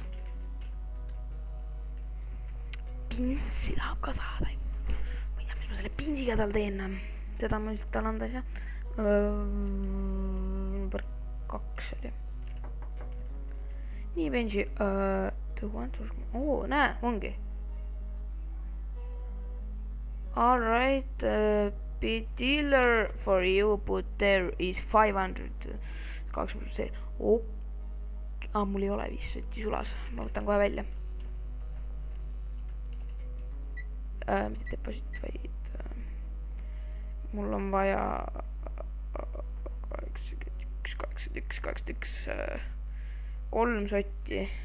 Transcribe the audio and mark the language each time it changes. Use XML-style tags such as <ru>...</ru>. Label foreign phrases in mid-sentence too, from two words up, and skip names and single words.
<et>Pinsi tahab ka saada. Ma ei tea, mis ma selle pinsiga tal teen. Seda ma lihtsalt tal anda ei saa. Number 2 oli. Nii, Benji. Näe, ongi.</et> <en>Alright, bid dealer for you, but there is 500.</en> <et>20%. Mul ei ole 5 sotti sulas. Ma võtan kohe välja. Mitte deposit, vaid mul on vaja 81, 3 sotti.</et>